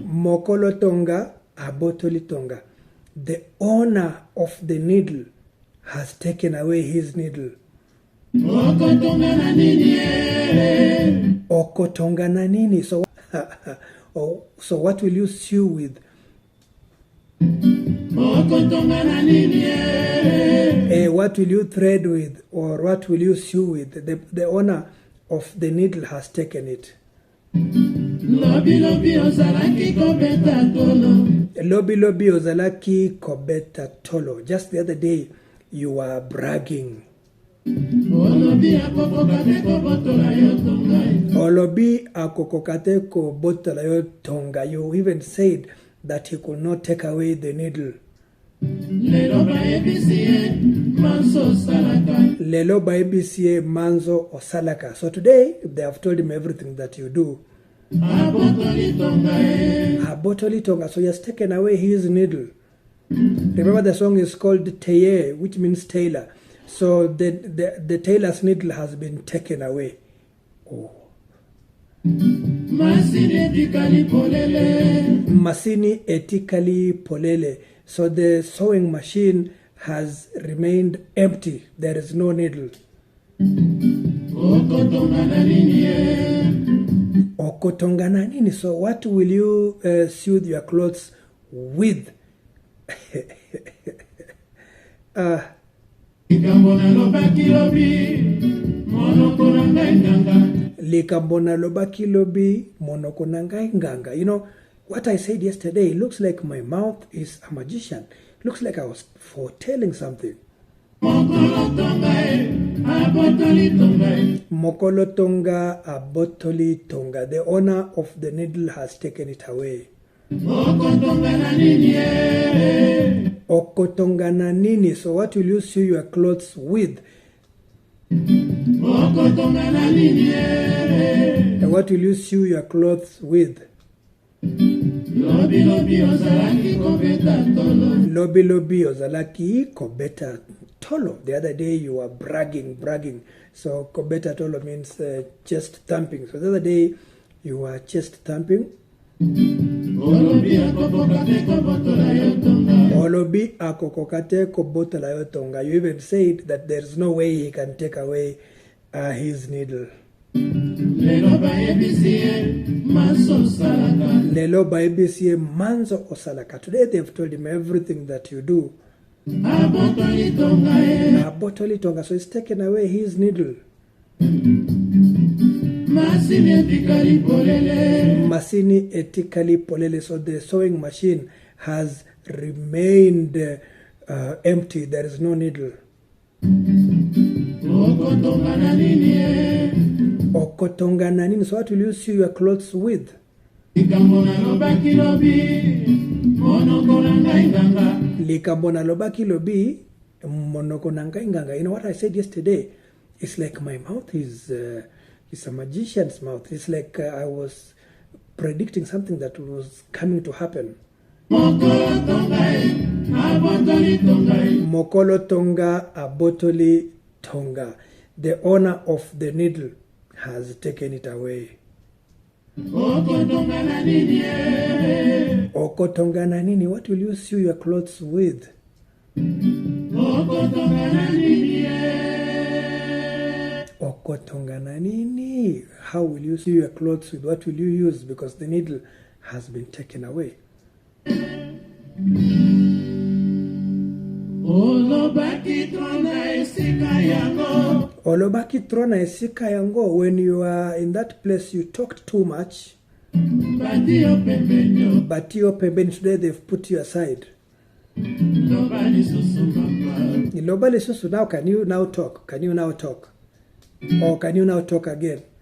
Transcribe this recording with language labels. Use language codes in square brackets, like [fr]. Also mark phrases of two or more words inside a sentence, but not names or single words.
[ln] Mokolo Tonga, abotoli Tonga. [en] The owner of the needle has taken away his needle. [ln] Okotonga na nini? Okotonga na nini? [en] So, so what will you sew with? [ln] Okotonga na nini? [en] What will you thread with, or what will you sew with? The owner of the needle has taken it. [ln] Lobi lobi ozalaki kobeta tolo. Lobi lobi ozalaki kobeta tolo. [en] Just the other day, you were bragging. [ln] Olobi akokokate ko botola yo Tonga. Olobi akokokate ko botola yo Tonga. [en] You even said that he could not take away the needle. [ln] Lelo ba ebisie manso salaka. Lelo ba ebisie manzo osalaka. [en] So today, they have told him everything that you do. [ln] Abotoli Tonga. Abotoli Tonga. [en] So he has taken away his needle. Remember the song is called Tailleur, which means tailor. So the tailor's needle has been taken away. Oh. [ln] Masini etikali polele. Masini etikali polele. [en] So the sewing machine has remained empty. There is no needle. [ln] Okotonga na nini? Okotonga na nini? [en] So what will you sew your clothes with? [ln] Likambona lobaki lobi, monoko nangai nganga. Likambona lobaki lobi, monoko nangai nganga. [en] You know, what I said yesterday, it looks like my mouth is a magician. It looks like I was foretelling something. [ln] Mokolo Tonga, abotoli Tonga. Mokolo Tonga, abotoli Tonga. [en] The owner of the needle has taken it away. [ln] Okotonga na nini? Okotonga na nini? [en] So what will you sew your clothes with? [ln] Okotonga na nini? [en] And what will you sew your clothes with? [ln] Lobi lobi ozalaki kobeta tolo. Lobi lobi ozalaki kobeta tolo. [en] The other day you were bragging. So [ln] kobeta tolo [en] means chest thumping. So the other day you were chest thumping. [ln] Olobi akokokate ko botola yo Tonga. Olobi akokokate ko botola yo Tonga. [en] You even said that there's no way he can take away his needle. [ln] Lelo ba ebisie manso salaka. Lelo ba ebisie manzo osalaka. [en] Today they've told him everything that you do. [ln] Abotoli Tonga. Abotoli Tonga. [en] So he's taken away his needle. [ln] Masini etikali polele. Masini etikali polele. [en] So the sewing machine has remained empty. There is no needle. [ln] Okotonga na nini? Okotonga na nini? [en] So what will you sew your clothes with? [ln] Likambona lobaki lobi, monoko nangai nganga. Likambona lobaki lobi, monoko nangai nganga. [en] You know what I said yesterday? It's like my mouth is It's a magician's mouth. It's like I was predicting something that was coming to happen. [ln] Mokolo Tonga, Abotoli Tonga. [en] The owner of the needle has taken it away. [ln] Oko Tonga na nini? [en] What will you sew your clothes with? [ln] Oko Tonga na nini? [en] How will you sew your clothes with? What will you use? Because the needle has been taken away. [ln] Olobaki trona esika yango. [en] When you are in that place, you talked too much. [ln] Batio pembeni. [en] Today they've put you aside. [ln] Lobali susu. [en] Now can you now talk? Can you now talk? Or can you now talk again?